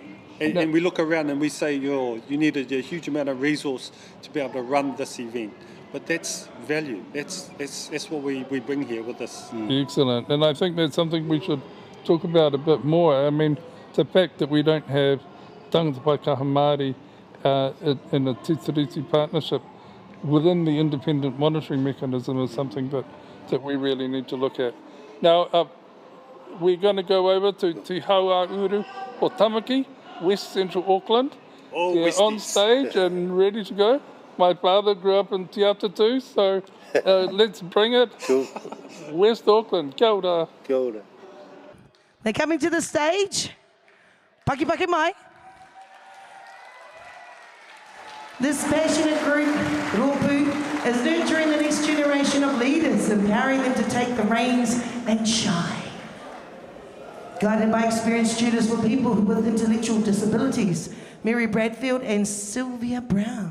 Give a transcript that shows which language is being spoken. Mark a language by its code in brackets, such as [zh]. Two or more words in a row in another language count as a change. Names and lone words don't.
[en] And we look around and we say, you need a huge amount of resource to be able to run this event. But that's value. That's what we bring here with this. Excellent. And I think that's something we should talk about a bit more. I mean, the fact that we don't have [mi] tangata whaikaha Māori [en] in a Tītiriti partnership within the independent monitoring mechanism is something that we really need to look at. Now, we're going to go over to Te Hauauru o Tamaki, West Central Auckland. They're on stage and ready to go. My father grew up in Te Ata too, so let's bring it. West Auckland, [mi] kia ora. Kia ora. [en] They're coming to the stage. [mi] Paki paki mai. [en] This passionate group, Rōpū, is nurturing the next generation of leaders, empowering them to take the reins and shine. Guided by experienced students were people with intellectual disabilities, Mary Bradfield and Sylvia Brown.